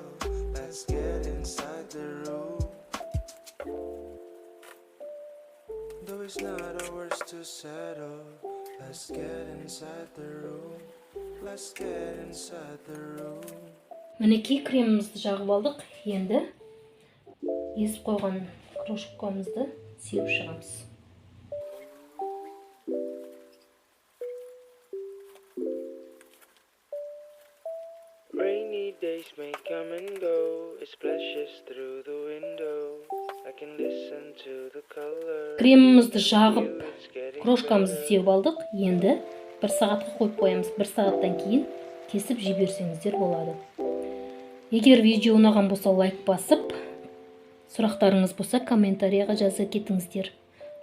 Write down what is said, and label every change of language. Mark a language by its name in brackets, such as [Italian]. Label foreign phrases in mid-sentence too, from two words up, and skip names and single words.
[English] Let's get inside the room. Though it's not ours to settle. Let's get inside the room. Let's get inside the room. [Kazakh] Мінекей кремімізді жағып алдық. Енді езіп қойған крошкамызды сеуіп шығамыз. [English] Rainy days may come and go. It splashes through the window. I can listen to the color. [Kazakh] Кремімізді жағып, крошкамызды сеуіп алдық. Енді 1 сағатқа қойып қоямыз. 1 сағаттан кейін кесіп жей берсеңіздер болады. Егер видео ұнаған болса, лайк басып, Сұрақтарыңыз болса комментарияға жаза кетіңіздер.